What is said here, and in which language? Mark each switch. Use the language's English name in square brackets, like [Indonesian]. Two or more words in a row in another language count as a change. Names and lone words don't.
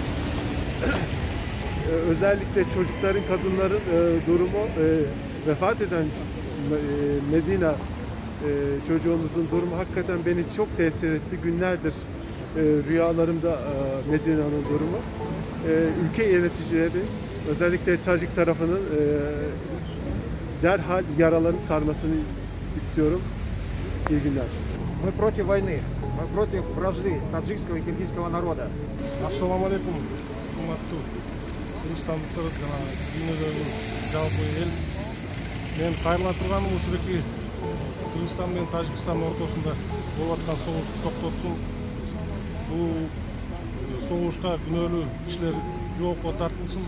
[Turkish] Özellikle çocukların, kadınların durumu, vefat eden Medina çocuğumuzun durumu hakikaten beni çok tesir etti. Günlerdir rüyalarımda Medina'nın durumu. Ülke yöneticileri, özellikle Tacik tarafının derhal yaralarını sarmasını istiyorum. İyi günler. [Russian] Мы против войны, мы против вражды таджикского и киргизского народа. [Kyrgyz] Ассаламу алейкум, урматтуу кыргызстандыктар жана дүйнөдөгү жалпы эл. Мен кайрыла турганым ушундaki Кыргызстан менен Тажикстандын ортосунда болуп аткан согушту токтотсун. Бул согушка күнөөлүү кишилер жоопко тартылсын.